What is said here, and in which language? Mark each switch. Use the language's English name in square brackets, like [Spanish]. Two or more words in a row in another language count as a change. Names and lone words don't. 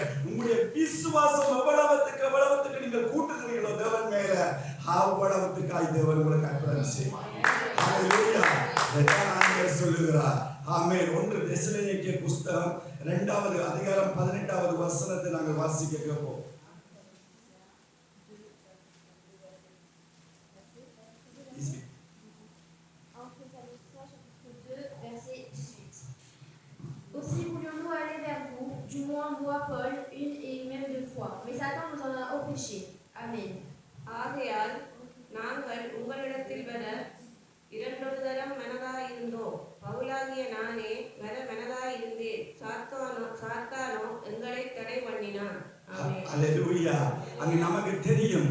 [Tamil] உங்களுடைய விசுவாசம் எவ்வளவுக்கு நீங்கள் கூட்டுகிறீர்களோ தேவன் மேல, அவ்வளவுக்காய் தேவன் உங்களுக்கு அற்புதம் செய்வார். ஹல்லேலூயா. இதைத்தான் ஆண்டவர் சொல்லுகிறார். ஆமென். 1 தெசலோனிக்கேயர் புத்தகம் 2வது அதிகாரம் 18வது வசனத்தை நாங்கள் வாசிக்க கேட்போம். [French] Aussi voulions-nous aller vers vous, du moins moi Paul, une et même 2 fois, mais Satan nous en a empêchés. Amen. [Tamil] ஆகையால் நாங்கள் உங்களிடத்தில் வர 2 தரம் மனதாயிருந்தோம். பவுலாகிய நானே வர மனதாயிருந்தேன், சாத்தானோ எங்களை தடை பண்ணினான். ஆமென். அல்லேலூயா. அங்க நமக்கு தெரியும்.